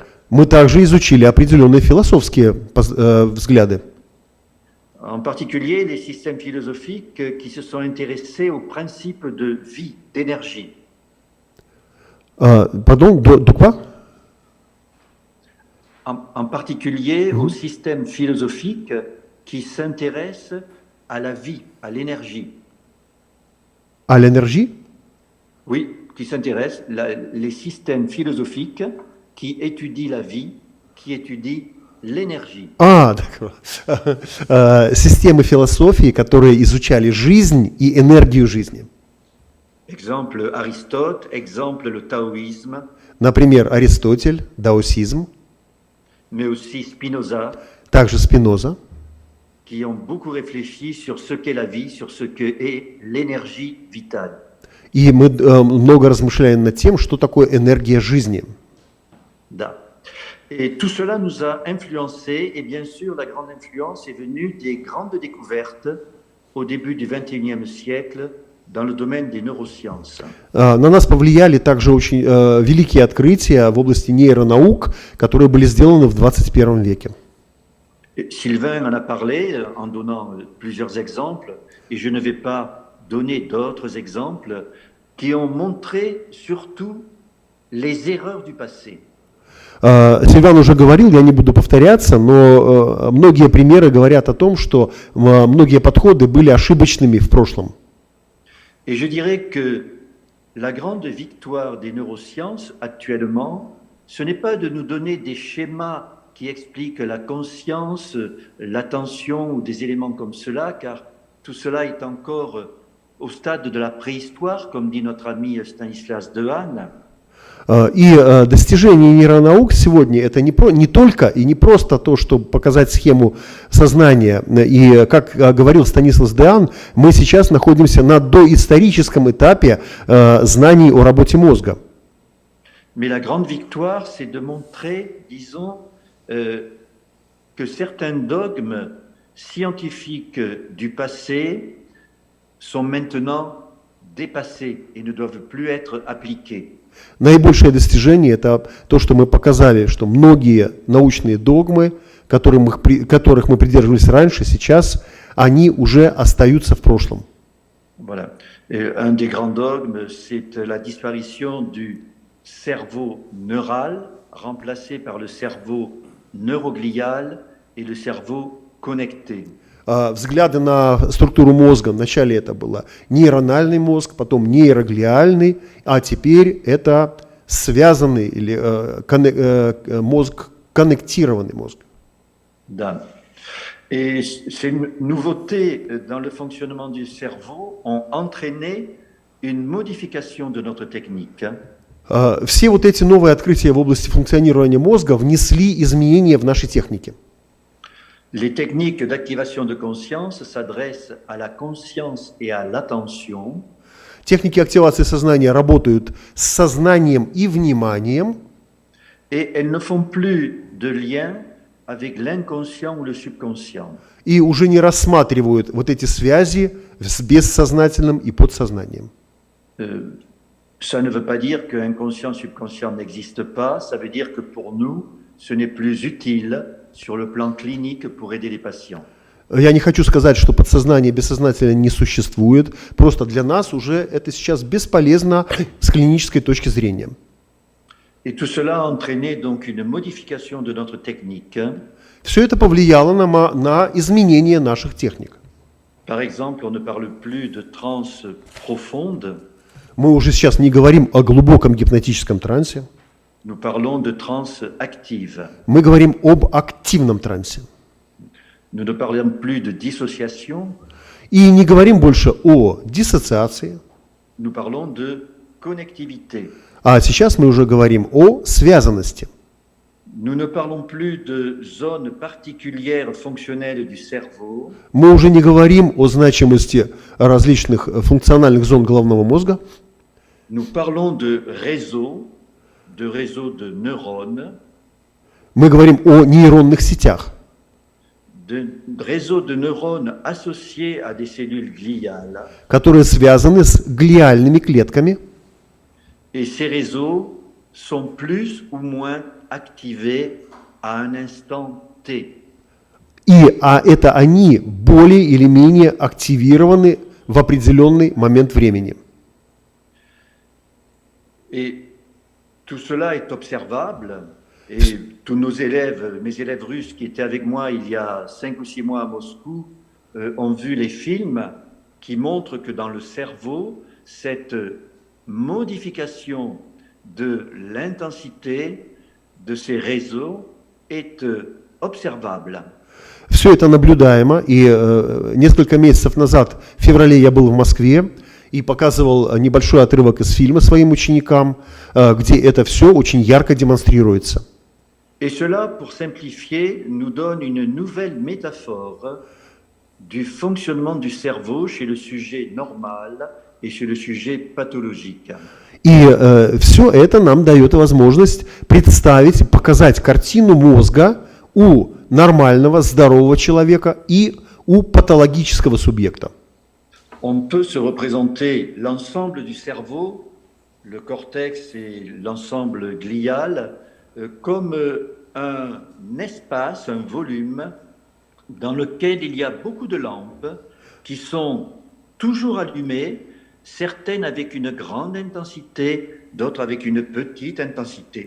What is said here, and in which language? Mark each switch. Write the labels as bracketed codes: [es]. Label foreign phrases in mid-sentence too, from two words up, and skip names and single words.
[ru] Мы также изучили определенные философские взгляды. [fr] En particulier les systèmes philosophiques qui se sont intéressés aux principes de vie, d'énergie. Pardon, de quoi? En particulier aux systèmes philosophiques qui s'intéressent à la vie, à l'énergie. À l'énergie? Oui, qui s'intéressent, les systèmes philosophiques qui étudient la vie, qui étudient l'énergie. D'accord. [ru] Системы философии, которые изучали жизнь и энергию жизни. [fr] Exemple Aristote, exemple le taoïsme. [ru] Например, Аристотель, даосизм. [fr] Mais aussi Spinoza. [ru] Также Спиноза. [fr] Qui ont beaucoup réfléchi sur ce qu'est la vie, sur ce qu'est l'énergie vitale. [ru] И мы много размышляли над тем, что такое энергия жизни. Да. [fr] Et tout cela nous a influencés, et bien sûr, la grande influence est venue des grandes découvertes au début du XXIe siècle dans le domaine des neurosciences. [ru] На нас повлияли также очень великие открытия в области нейронаук, которые были сделаны в 21 веке. [fr] Sylvain en a parlé en donnant plusieurs exemples, et je ne vais pas donner d'autres exemples qui ont montré surtout les erreurs du passé. [ru] Сильван уже говорил, я не буду повторяться, но многие примеры говорят о том, что многие подходы были ошибочными в прошлом. [fr] Et je dirais que la grande victoire des neurosciences actuellement, ce n'est pas de nous donner des schémas qui expliquent la conscience, l'attention ou des éléments comme cela, car tout cela est encore au stade de la préhistoire, comme dit notre ami Stanislas Dehaene. [ru] И достижение нейронаук сегодня это не только и не просто то, чтобы показать схему сознания. И как говорил Станислав Деан, мы сейчас находимся на доисторическом этапе знаний о работе мозга. [fr] Mais la grande victoire, c'est de montrer, disons, que certains dogmes scientifiques du passé sont maintenant dépassés et ne doivent plus être appliqués. [ru] Наибольшее достижение – это то, что мы показали, что многие научные догмы, которых мы придерживались раньше, сейчас, они уже остаются в прошлом. [fr] Voilà. Et un des grands dogmes, c'est la disparition du cerveau neural, remplacé par le cerveau neuroglial et le cerveau connecté. [ru] Взгляды на структуру мозга, вначале это было нейрональный мозг, потом нейроглиальный, а теперь это связанный или мозг, коннектированный мозг. Да. [fr] Et ces nouveautés dans le fonctionnement du cerveau ont entraîné une modification de notre technique. [ru] Все вот эти новые открытия в области функционирования мозга внесли изменения в наши техники. [fr] Les techniques d'activation de conscience s'adressent à la conscience et à l'attention. [ru] Техники активации сознания работают с сознанием и вниманием. [fr] Et elles ne font plus de lien avec l'inconscient ou le subconscient. [ru] И уже не рассматривают вот эти связи с бессознательным и подсознанием. [fr] Ça ne veut pas dire que inconscient, subconscient n'existe pas. Ça veut dire que pour nous, ce n'est plus utile sur le plan clinique pour aider les patients. [ru] Я не хочу сказать, что подсознание бессознательно не существует. Просто для нас уже это сейчас бесполезно с клинической точки зрения. [fr] Et tout cela a entraîné donc une modification de notre technique. [ru] Все это повлияло на изменение наших техник. [fr] Par exemple, on ne parle plus de transe profonde. [ru] Мы уже сейчас не говорим о глубоком гипнотическом трансе, [fr] Nous parlons de transe active. [ru] мы говорим об активном трансе. [fr] Nous ne parlons plus de dissociation, [ru] И не говорим больше о диссоциации, [fr] nous parlons de connectivité. [ru] а сейчас мы уже говорим о связанности. [fr] Nous ne parlons plus de zones particulières fonctionnelles du cerveau, [ru] Мы уже не говорим о значимости различных функциональных зон головного мозга, [fr] nous parlons de réseaux de neurones, [ru] мы говорим о нейронных сетях, [fr] de réseaux de neurones associés à des cellules gliales. [ru] которые связаны с глиальными клетками, [fr] Et ces réseaux sont plus ou moins activés à un instant T. [ru] а это они более или менее активированы в определенный момент времени. [fr] Et tout cela est observable. Et tous nos élèves, mes élèves russes qui étaient avec moi il y a 5 ou 6 mois à Moscou, ont vu les films qui montrent que dans le cerveau, cette modification de l'intensité de ces réseaux est observable. [ru] Все это наблюдаемо, и несколько месяцев назад, в феврале, я был в Москве и показывал небольшой отрывок из фильма своим ученикам, где это все очень ярко демонстрируется. [fr] Et cela, pour simplifier, nous donne une nouvelle métaphore du fonctionnement du cerveau chez le sujet normal et chez le sujet pathologique. [ru] И все это нам дает возможность представить, показать картину мозга у нормального, здорового человека и у патологического субъекта. [fr] On peut se représenter l'ensemble du cerveau, le cortex et l'ensemble glial, comme un espace, un volume dans lequel il y a beaucoup de lampes qui sont toujours allumées, certaines avec une grande intensité, d'autres avec une petite intensité.